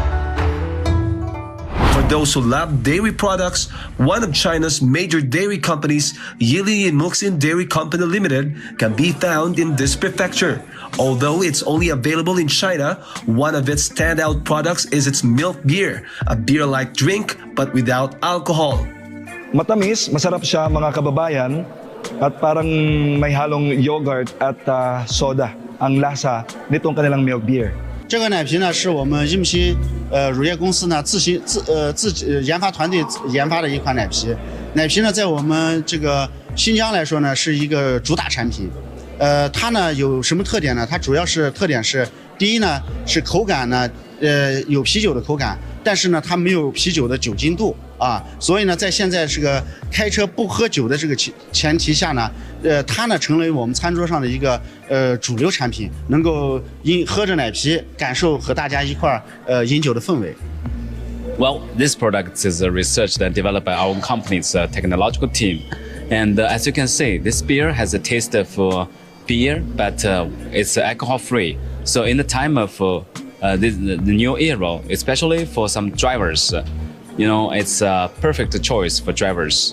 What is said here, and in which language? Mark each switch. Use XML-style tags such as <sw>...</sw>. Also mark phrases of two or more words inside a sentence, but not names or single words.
<en>For those who love dairy products, one of China's major dairy companies, Yili Muxin Dairy Company Limited, can be found in this prefecture. Although it's only available in China, one of its standout products is its milk beer, a beer-like drink but without alcohol.</en> <tl>Matamis, masarap siya mga kababayan, at parang may halong yogurt at soda ang lasa nitong kanilang</tl> <en>milk beer.</en> <zh>这个奶皮呢，是我们印批乳业公司呢自研发团队研发的一款奶皮。奶皮呢，在我们这个新疆来说呢，是一个主打产品。它呢有什么特点呢？它主要是特点是，第一呢是口感呢，有啤酒的口感，但是呢它没有啤酒的酒精度啊，所以呢在现在这个开车不喝酒的这个前提下呢，它呢成为我们餐桌上的一个主流产品，能够喝着奶皮感受和大家一块饮酒的氛围。</zh> <en>Well, this product is researched and developed by our company's technological team, and as you can see, this beer has a taste of beer, but it's alcohol-free. So in the time of the new era, especially for some drivers, you know, it's a perfect choice for drivers.</en>